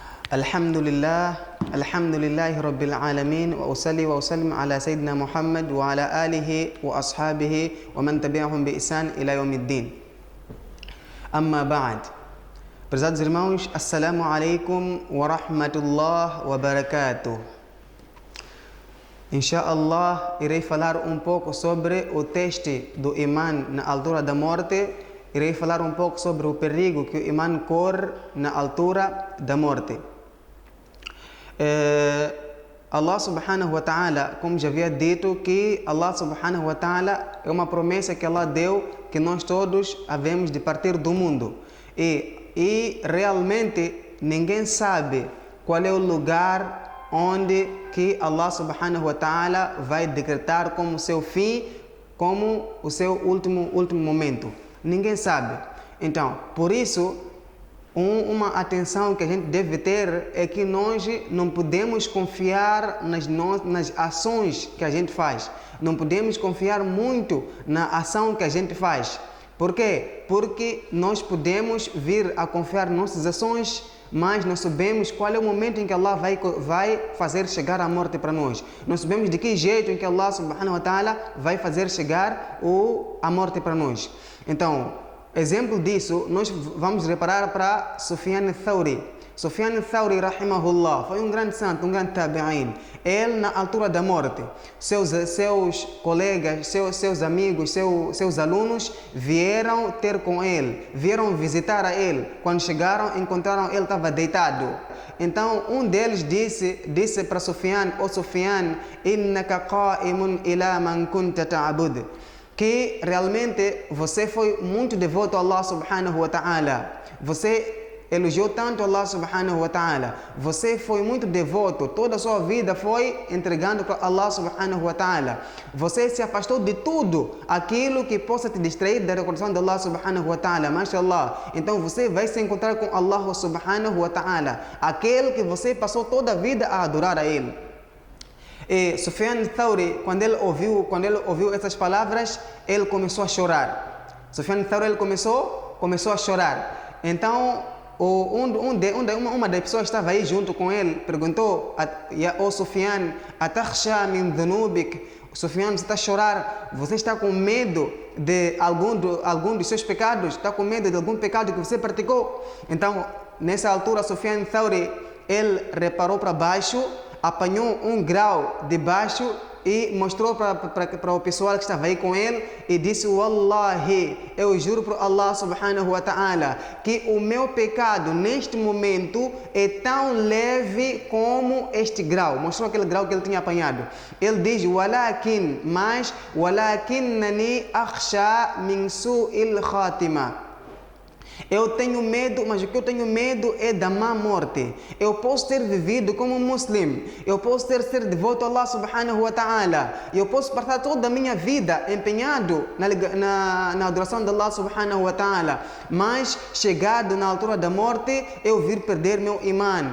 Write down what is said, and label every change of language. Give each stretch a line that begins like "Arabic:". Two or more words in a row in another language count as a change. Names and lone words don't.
Arabic: الحمد لله رب العالمين وأصلي وأسلم على سيدنا محمد وعلى آله وأصحابه ومن تبعهم بإحسان إلى يوم الدين. أما بعد.
Portuguese: Prezados irmãos,
Arabic: السلام عليكم ورحمة الله وبركاته.
Portuguese: Inshallah, irei falar um pouco sobre o teste do imã na altura da morte. Irei falar um pouco sobre o perigo que o imã corre na altura da morte.
Arabic: الله سبحانه وتعالى,
Portuguese: como já havia dito, que
Arabic: الله سبحانه وتعالى
Portuguese: é uma promessa que Allah deu, que nós todos havemos de partir do mundo. E realmente ninguém sabe qual é o lugar onde que
Arabic: الله سبحانه وتعالى
Portuguese: vai decretar como seu fim, como o seu último momento. Ninguém sabe. Então, por isso, uma atenção que a gente deve ter é que nós não podemos confiar nas ações que a gente faz. Não podemos confiar muito na ação que a gente faz. Por quê? Porque nós podemos vir a confiar nas nossas ações, mas não sabemos qual é o momento em que Allah vai fazer chegar a morte para nós. Não sabemos de que jeito em que
Arabic: الله سبحانه وتعالى
Portuguese: vai fazer chegar a morte para nós. Então, exemplo disso, nós vamos reparar para Sufyan al-Thawri. Sufyan al-Thawri, rahimahullah, foi um grande santo, um grande tabi'in. Ele, na altura da morte, seus colegas, seus amigos, seus alunos vieram ter com ele, vieram visitar a ele. Quando chegaram, encontraram ele estava deitado. Então, um deles disse para Sufyan: "Ó Sufyan,
Arabic: إنك قائم إلى من كنت تعبد",
Portuguese: que realmente você foi muito devoto a
Arabic: الله سبحانه وتعالى.
Portuguese: Você elogiou tanto
Arabic: الله سبحانه وتعالى.
Portuguese: Você foi muito devoto. Toda a sua vida foi entregando para
Arabic: الله سبحانه وتعالى.
Portuguese: Você se afastou de tudo aquilo que possa te distrair da recordação de
Arabic: الله سبحانه وتعالى.
Portuguese: Mashallah. Então você vai se encontrar com
Arabic: الله سبحانه وتعالى,
Portuguese: aquele que você passou toda a vida a adorar a ele. E Sufyan al-Thawri, quando ele ouviu essas palavras, ele começou a chorar. Sufyan al-Thawri, ele começou a chorar. Então, uma das pessoas que estava aí junto com ele perguntou: "Ó Sufyan,
Arabic: أتخشى من ذنوبك?"
Portuguese: Sufyan, você está a chorar? Você está com medo de algum dos seus pecados? Está com medo de algum pecado que você praticou? Então, nessa altura, Sufyan al-Thawri, ele reparou para baixo, apanhou um grau de baixo e mostrou para o pessoal que estava aí com ele e disse: "Wallahi, eu juro por
Arabic: الله سبحانه وتعالى
Portuguese: que o meu pecado neste momento é tão leve como este grau." Mostrou aquele grau que ele tinha apanhado. Ele diz:
Arabic: "ولكنني أخشى من سوء الخاتمة."
Portuguese: Eu tenho medo, mas o que eu tenho medo é da má morte. Eu posso ter vivido como um muçulmano, eu posso ser devoto a
Arabic: الله سبحانه وتعالى,
Portuguese: eu posso passar toda a minha vida empenhado na adoração de
Arabic: الله سبحانه وتعالى,
Portuguese: mas chegado na altura da morte, eu vir perder meu imã.